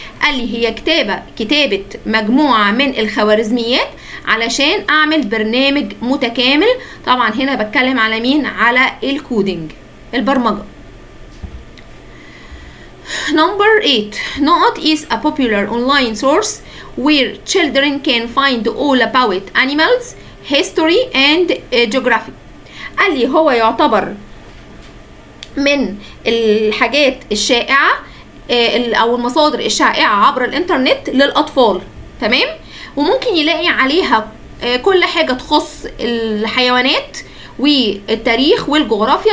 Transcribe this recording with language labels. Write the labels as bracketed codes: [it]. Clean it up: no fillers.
[ar] قال لي هي كتابة مجموعة من الخوارزميات علشان اعمل برنامج متكامل. طبعا هنا بتكلم على مين؟ على الكودينج البرمجة. [en] Number 8, [ar] نقط [en] is a popular online source where children can find all about animals, history and geography. [ar] قال لي هو يعتبر من الحاجات الشائعة او المصادر الشائعة عبر الانترنت للاطفال. تمام؟ وممكن يلاقي عليها كل حاجة تخص الحيوانات والتاريخ والجغرافيا.